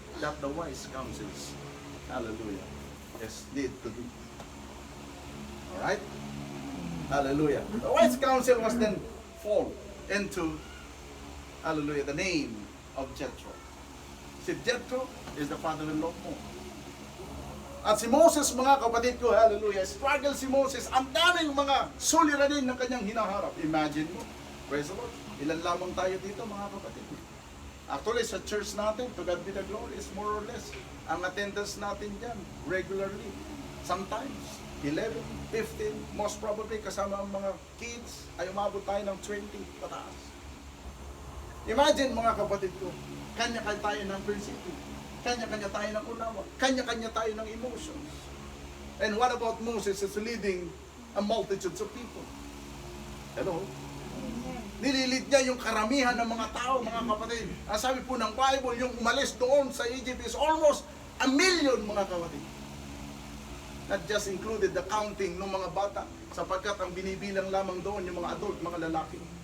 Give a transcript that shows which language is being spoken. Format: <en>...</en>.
<en>That the wise counsels, hallelujah, is need to do. Alright? Hallelujah. The wise counsel was then fall into, hallelujah, the name of Jethro. Si Jethro is the father-in-law mo.</en> <tl>At si Moses, mga kapatid ko, hallelujah, struggle si Moses, ang daming mga suliranin ng kanyang hinaharap. Imagine mo,</tl> <en>praise the Lord,</en> <tl>ilan lamang tayo dito, mga kapatid. Actually, sa church natin,</tl> <en>to God be the glory, is more or less,</en> <tl>ang attendance natin dyan,</tl> <en>regularly, sometimes,</en> <tl>11, 15,</tl> <en>most probably,</en> <tl>kasama ang mga kids, ay umabot tayo ng 20 pataas. Imagine, mga kapatid ko, kanya-kanya tayo ng prinsipyo. Kanya-kanya tayo ng unawa. Kanya-kanya tayo ng emotions.</tl> <en>And what about Moses is leading a multitude of people? Hello?</en> <tl>Nililid niya yung karamihan ng mga tao, mga kapatid. Ang sabi po ng Bible, yung umalis doon sa Egypt is almost 1 million, mga kapatid.</tl> <en>Not just included the counting</en> <tl>ng mga bata, sapagkat ang binibilang lamang doon yung mga adult, mga lalaki.</tl>